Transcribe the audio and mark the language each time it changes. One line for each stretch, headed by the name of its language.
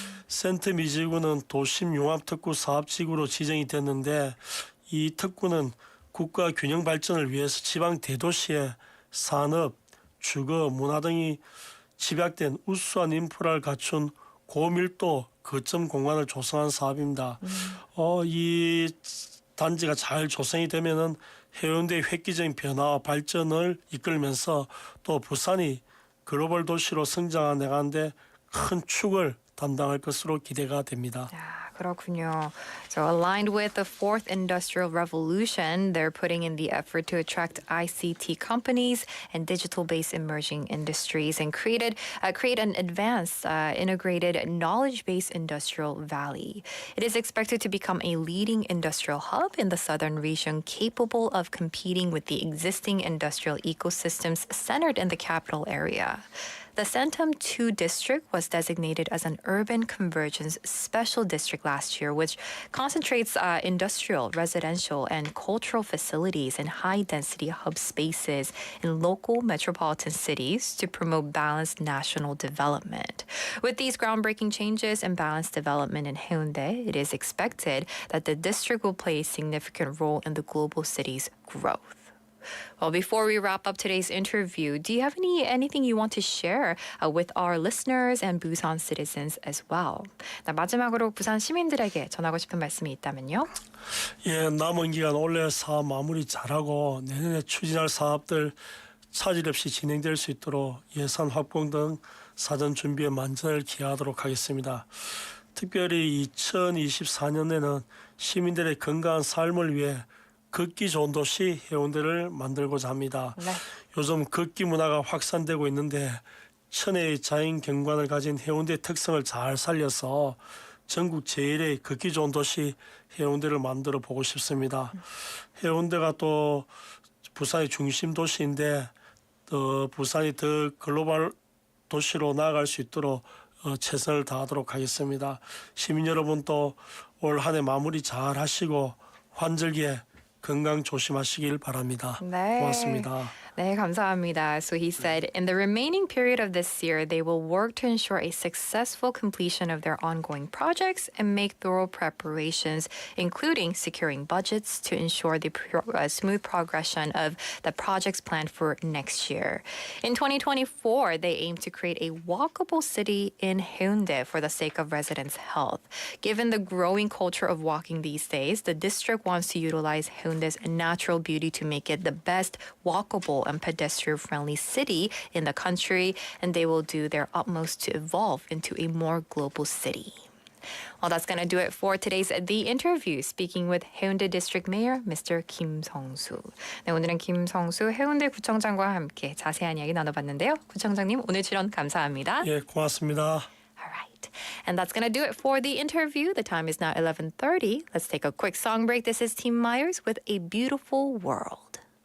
Korean: 센텀2지구는 도심융합특구 사업지구로 지정이 됐는데 이 특구는 국가 균형 발전을 위해서 지방 대도시의 산업, 주거, 문화 등이 집약된 우수한 인프라를 갖춘 고밀도 거점 공간을 조성한 사업입니다. 이 단지가 잘 조성이 되면은 해운대의 획기적인 변화와 발전을 이끌면서 또 부산이 글로벌 도시로 성장해 나가는데 큰 축을 담당할 것으로 기대가 됩니다. 그렇군요.
English: So aligned with the fourth industrial revolution, they're putting in the effort to attract ICT companies and digital-based emerging industries and create an advanced, integrated, knowledge-based industrial valley. It is expected to become a leading industrial hub in the southern region, capable of competing with the existing industrial ecosystems centered in the capital area. The Sentom 2 district was designated as an urban convergence special district last year, which concentrates industrial, residential, and cultural facilities in high-density hub spaces in local metropolitan cities to promote balanced national development. With these groundbreaking changes and balanced development in Haeundae, it is expected that the district will play a significant role in the global city's growth. Well, before we wrap up today's interview, do you have anything you want to share with our listeners and Busan citizens as well?
Korean: 마지막으로 부산 시민들에게 전하고 싶은 말씀이 있다면요? 예, 남은 기간 올해 사업 마무리 잘하고 내년에 추진할 사업들 차질 없이 진행될 수 있도록 예산 확보 등 사전 준비에 만전을 기하도록 하겠습니다. 특별히 2024년에는 시민들의 건강한 삶을 위해 걷기 좋은 도시 해운대를 만들고자 합니다. 네. 요즘 걷기 문화가 확산되고 있는데 천혜의 자연 경관을 가진 해운대의 특성을 잘 살려서 전국 제1의 걷기 좋은 도시 해운대를 만들어 보고 싶습니다. 해운대가 또 부산의 중심 도시인데 부산이 더 글로벌 도시로 나아갈 수 있도록 최선을 다하도록 하겠습니다. 시민 여러분 또 올 한 해 마무리 잘 하시고 환절기에 건강 조심하시길 바랍니다. 네. 고맙습니다. 네, 감사합니다.
English: So he said, in the remaining period of this year, they will work to ensure a successful completion of their ongoing projects and make thorough preparations, including securing budgets to ensure the smooth progression of the projects planned for next year. In 2024, they aim to create a walkable city in Haeundae for the sake of residents' health. Given the growing culture of walking these days, the district wants to utilize Haeundae's natural beauty to make it the best walkable and pedestrian-friendly city in the country, and they will do their utmost to evolve into a more global city. Well, that's going to do it for today's The Interview, speaking with 해운대 District Mayor Mr.
Korean: 김성수. 네, 오늘은 김성수 해운대 구청장과 함께 자세한 이야기 나눠봤는데요. 구청장님, 오늘 출연 감사합니다. 예, 고맙습니다.
English: All right. And that's going to do it for The Interview. The time is now 11:30. Let's take a quick song break. This is Team Myers with A Beautiful World.